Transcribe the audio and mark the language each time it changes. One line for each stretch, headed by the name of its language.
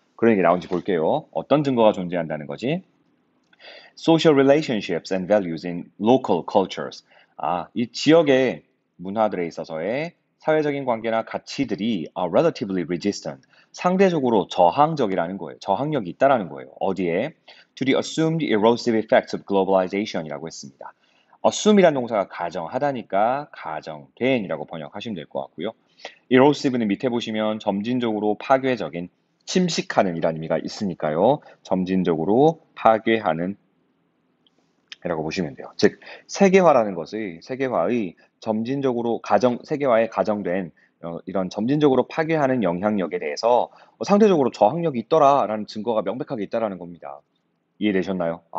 Korean: 그런 얘기 나온지 볼게요. 어떤 증거가 존재한다는 거지?
English: Social relationships and values in local cultures.
Korean: 이 지역의 문화들에 있어서의 사회적인 관계나 가치들이
English: are relatively resistant.
Korean: 상대적으로 저항적이라는 거예요. 저항력이 있다라는 거예요. 어디에?
English: To the assumed erosive effects of globalization이라고 했습니다.
Korean: assume이라는 동사가 가정하다니까 가정된이라고 번역하시면 될 것 같고요. erosive는 밑에 보시면 점진적으로 파괴적인, 침식하는 이라는 의미가 있으니까요. 점진적으로 파괴하는 이라고 보시면 돼요. 즉 세계화라는 것의 세계화의 점진적으로 세계화에 가정된 이런 점진적으로 파괴하는 영향력에 대해서 상대적으로 저항력이 있더라라는 증거가 명백하게 있다라는 겁니다. 이해되셨나요?